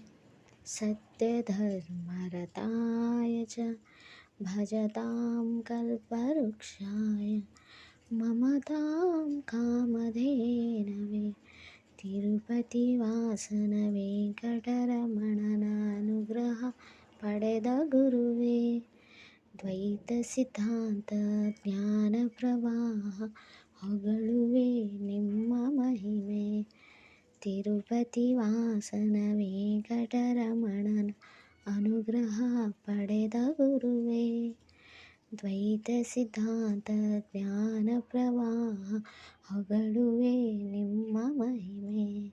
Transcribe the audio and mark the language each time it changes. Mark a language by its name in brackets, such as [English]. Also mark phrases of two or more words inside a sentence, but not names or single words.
[Sanskrit] सत्यधर्मरताय च भजतां कल्पवृक्षाय ममतां कामधेनवे तिरुपतिवासन [Kannada] ವೆಂಕಟರಮಣನಾನುಗ್ರಹ ಪಡೆದ ಗುರುವೇ ದ್ವೈತ ಸಿದ್ಧಾಂತ ಜ್ಞಾನ ಪ್ರವಾಹ ಹೊಗಳುವೆ ನಿಮ್ಮ ಮಹಿಮೆ ತಿರುಪತಿ ವಾಸನ ವೆಂಕಟರಮಣನ ಅನುಗ್ರಹ ಪಡೆದ ಗುರುವೇ ದ್ವೈತ ಸಿದ್ಧಾಂತ ಜ್ಞಾನ ಪ್ರವಾಹ ಹೊಗಳುವೆ ನಿಮ್ಮ ಮಹಿಮೆ